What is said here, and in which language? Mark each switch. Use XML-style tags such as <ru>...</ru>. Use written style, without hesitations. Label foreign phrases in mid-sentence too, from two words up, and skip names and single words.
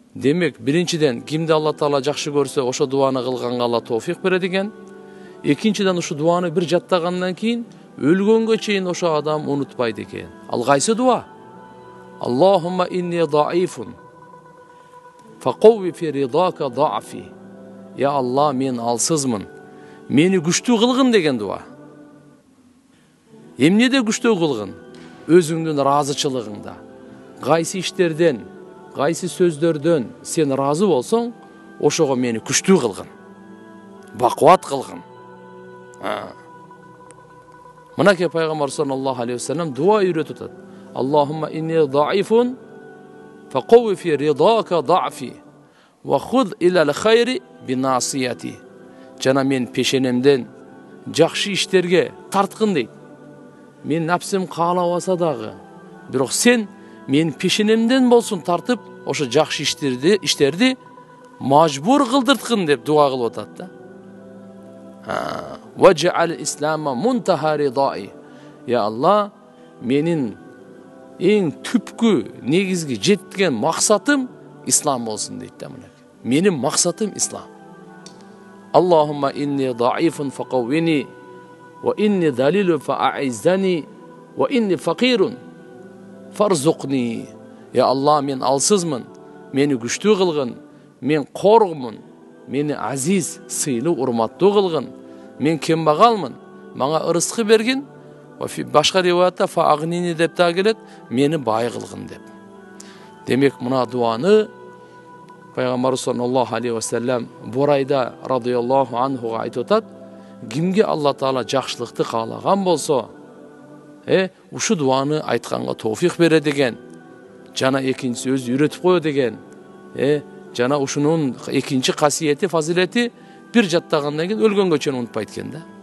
<ky>Демек биринчиден кимде Аллах Таала жақсы көрсе, ошо дуаны кылганга Алла товфик берет экен. Экинчиден ушу дуаны бир жаттагандан кийин өлгөнгө чейин ошо адам унутпайт экен. Ал кайсы дуа?</ky> <ar>اللهم إني ضعيف فقو في رضاك ضعفي.</ar> <ky>Я Алла, мен алсызмын, мени күчтүү кылгын деген дуа. Эмнеде күчтүү кылгын? Өзүңдүн разычылыгыңда. Кайсы иштерден, кайсы сөздөрдөн сен разы болсоң, ошого мени күчтүү кылгын. Бакуат кылгын. Мынакей пайгамбар</ky> <ar>صلى الله عليه وسلم</ar> <ky>дуа үйрөтүп атат.</ky> <ar>اللهم إني ضعيف فقو في رضاك ضعفي وخذ إلى الخير بناصيتي.</ar> <ky>Жана мен пешенемден жакшы иштерге тарткын дейт. Мен напсым каалабаса дагы, бирок сен мен пешенемден болсун тартып, ошо жакшы иштерди мажбур кылдырткын деп дуа кылып атат да.</ky> <ar>واجعل الإسلام منتهى رضائي.</ar> <ky>Я Алла, менин эң түпкү негизги жеткен максатым ислам болсун дейт да. Менин максатым ислам.</ky> <ar>اللهم إني ضعيف فقوني وإني ذليل فأعزني وإني فقير فارزقني.</ar> <ky>Я Алла, мен алсызмын, мени күчтүү кылгын, мен коргумун, мени азиз, сыйлуу, урматтуу кылгын, мен кембагалмын, мага ырыскы бергин. Башка риваятта фаагнини деп та келет, мени бай кылгын деп. Демек мына дуаны пайгамбар</ky> <ar>صلى الله عليه وسلم</ar> <ky>Бурайда</ky> <ar>رضي الله عنه</ar> <ky>айтып атат, кимге Алла Таала жакшылыкты каалаган болсо, ушу дуаны айтканга товфик берет экен. Жана экинчиси өзү үйрөтүп коет экен. Жана ушунун экинчи касиети, фазилети бир жаттагандан кийин өлгөнгө чейин унутпайт экен да.</ky>